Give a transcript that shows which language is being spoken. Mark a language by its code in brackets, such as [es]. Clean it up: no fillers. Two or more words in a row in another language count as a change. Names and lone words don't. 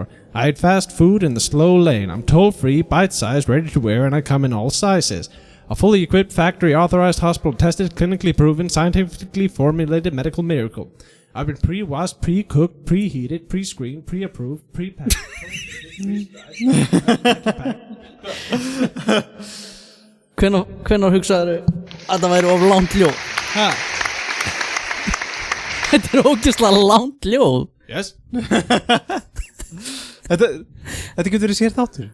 [en] I ate fast food in the slow lane. I'm toll-free, bite-sized, ready to wear, and I come in all sizes. A fully equipped, factory-authorized, hospital-tested, clinically proven, scientifically formulated medical miracle. I've been pre-washed, pre-cooked, preheated, pre-screened, pre-approved, pre-packed, [is] Hvenær hugsaðu að það væri of langt ljóð? Ha? Þetta ógeðslega langt ljóð. Yes. Þetta getur verið sér þáttur.